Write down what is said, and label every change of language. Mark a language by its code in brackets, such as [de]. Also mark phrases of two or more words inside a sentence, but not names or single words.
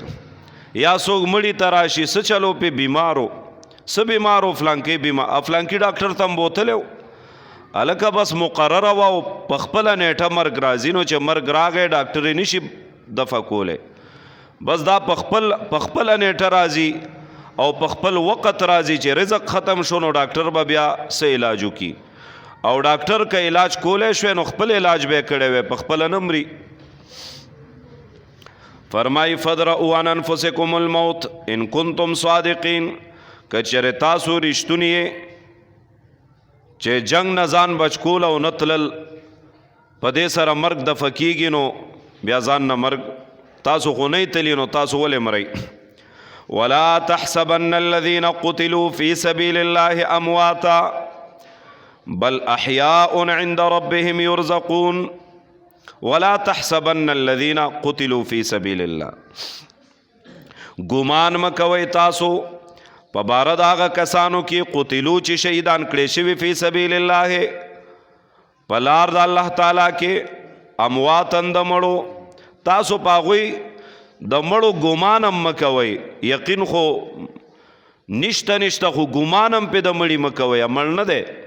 [ps] یا څوک مړي ته راشي څه چلو پې بیمارو څه بیمارو فلانکي بیمار فلانکي ډاکټر ته هم بوتلی و، هلکه بس مقرره وه او په خپله نیټه مرګ راځي، نو چې مرګ راغی ډاکټر یې نشي دفع کولی، بس دا په خپله نیټه راځي او په خپل وقت راځي چې رزق ختم شو نو ډاکټر به بیا څه علاج وکړي، او ډاکټر که علاج کولی شوی نو خپل علاج به یې کړی وی، په خپله نه مري. فرمای [ar] فدرؤ عن انفسکم الموت ان کنتم صادقین، [ps] که چېرې تاسو رښتونی یې چې جنگ نه ځان بچ کول او نه تلل په دې سره مرګ دفع کېږي، نو بیا ځان نه مرګ تاسو خو نه تلي نو تاسو ولې مرئ. [ar] ولا تحسبن الذين قتلوا في سبيل الله امواتا بل احياء عند ربهم يرزقون ولا تحسبن الذين قتلوا في سبيل الله. [ps] ګمان مکوئ تاسو په باره د هغه کسانو کې قتلو چې شهیدان کړی شوي [ar] فی سبیل الله [ps] په لار د الله تعالی کې، امواتن د مړو، تاسو په هغوی د مړو ګمان هم مکوئ، یقین خو نشته خو ګمان هم پې د مړي مکوئ، مړ نه دی